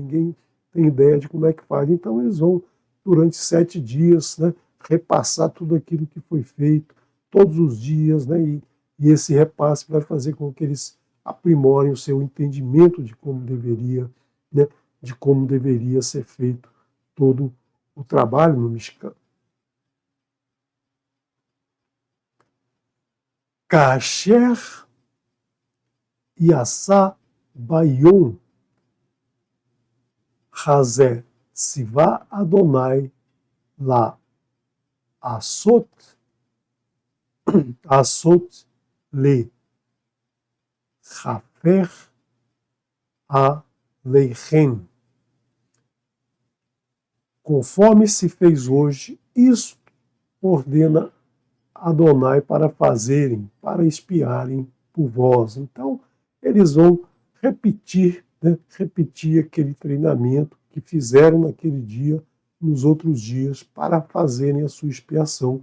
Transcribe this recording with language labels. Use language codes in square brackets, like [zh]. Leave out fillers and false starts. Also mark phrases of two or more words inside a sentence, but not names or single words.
[pt] Ninguém tem ideia de como é que faz. Então eles vão, durante 7 dias, né, repassar tudo aquilo que foi feito, todos os dias, né? E esse repasse vai fazer com que eles aprimorem o seu entendimento de como deveria, né, de como deveria ser feito todo o trabalho no Mishkan. [he] כאשר עשה ביום הזה צוה אדוני ל עשות ל כפר עליכם. [pt] Conforme se fez hoje, isto ordena Adonai para fazerem, para espiarem por vós. Então, eles vão repetir, né, repetir aquele treinamento que fizeram naquele dia, nos outros dias, para fazerem a sua expiação.